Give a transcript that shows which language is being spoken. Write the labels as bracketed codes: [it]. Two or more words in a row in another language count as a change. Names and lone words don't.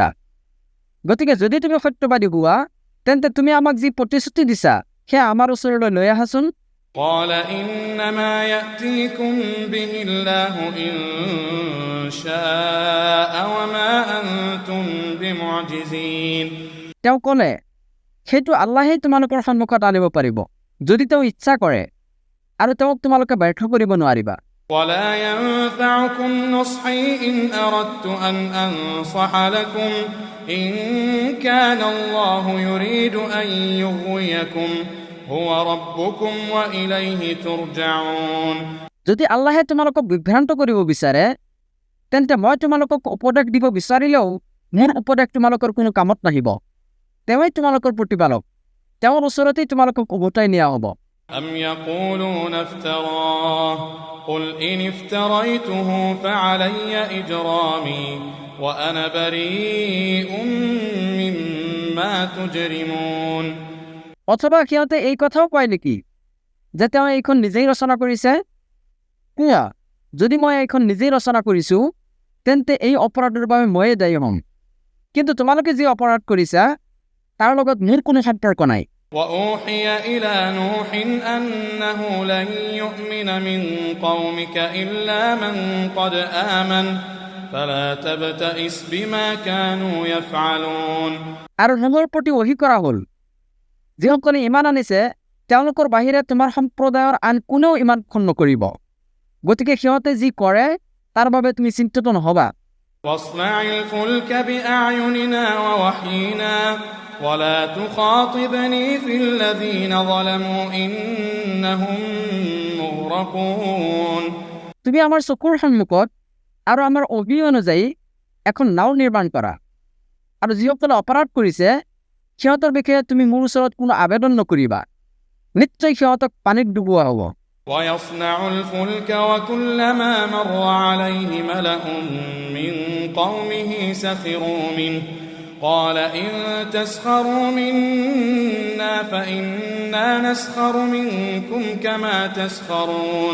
[as] গতিকে যদি তুমি সত্যবাদী হোৱা তেন্তে তুমি আমাক যি প্ৰতিশ্ৰুতি দিছা সেয়া আমাৰ ওচৰলৈ লৈ আহাচোন। [ar] قال إنما يأتيكم به الله إن شاء وما أنتم بمعجزين [as] তেওঁ ক'লে সেইটো আল্লাহেই তোমালোকৰ সন্মুখত আনিব পাৰিব যদি তেওঁ ইচ্ছা কৰে আৰু তেওঁক তোমালোকে ব্যৰ্থ কৰিব নোৱাৰিবা [ar] ولا ينفعكم نصحي إن أردت أن أنصح لكم إن كان الله يريد أن يغويكم هو ربكم وإليه ترجعون [as] যদি আল্লাহে তোমালোকক বিভ্ৰান্ত কৰিব বিচাৰে তেন্তে মই তোমালোকক উপদেশ দিব বিচাৰিলেও মোৰ উপদেশ তোমালোকৰ কোনো কামত নাহিব তেওঁই তোমালোকৰ প্ৰতিপালক তেওঁৰ ওচৰতেই তোমালোকক উভতাই নিয়া হ'ব [ar] أم يقولون افتراه قل إن افتريته فعلي إجرامي وأنا بريء مما تجرمون [as] অথবা সিহঁতে এই কথাও কয় নেকি যে তেওঁ এইখন নিজেই ৰচনা কৰিছে কিয়া যদি মই এইখন নিজেই ৰচনা কৰিছোঁ তেন্তে এই অপৰাধৰ বাবে ময়ে দায়ী হ'ম কিন্তু তোমালোকে যি অপৰাধ কৰিছা তাৰ লগত মোৰ কোনো সম্পৰ্ক নাই [ar] وأوحي إلى نوح أنه لن يؤمن من قومك إلا من قد آمن فلا تبتئس بما كانوا يفعلون [as] আৰু নূহৰ প্ৰতি ওহী কৰা হ'ল যিসকলে ইমান আনিছে তেওঁলোকৰ বাহিৰে তোমাৰ সম্প্ৰদায়ৰ আন কোনেও ইমান খন নকৰিব গতিকে সিহঁতে যি কৰে তাৰ বাবে তুমি চিন্তিত নহবা [ar] واصنع الفلك بأعيننا ووحينا ولا تخاطبني في الذين ظلموا إنهم مغرقون [as] তুমি আমাৰ চকুৰ সন্মুখত আৰু আমাৰ অভি অনুযায়ী এখন নাও নিৰ্মাণ কৰা আৰু যিসকলে অপৰাধ কৰিছে সিহঁতৰ বিষয়ে তুমি মোৰ ওচৰত কোনো আবেদন নকৰিবা নিশ্চয় সিহঁতক পানীত ডুবোৱা হ'ব [ar] ويصنع الفلك وكلما مر عليه ملأ من قومه سخروا منه قال إن تسخروا منا فإنا نسخر منكم كما تسخرون